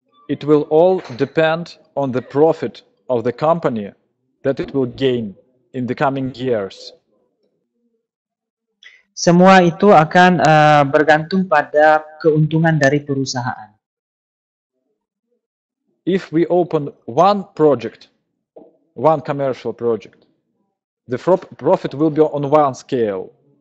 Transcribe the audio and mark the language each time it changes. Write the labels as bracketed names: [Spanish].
[English] It will all depend on the profit of the company that it will gain in the coming years. [Indonesian] Semua itu akan bergantung pada keuntungan dari perusahaan. [English] If we open one project, one commercial project, the profit will be on one scale.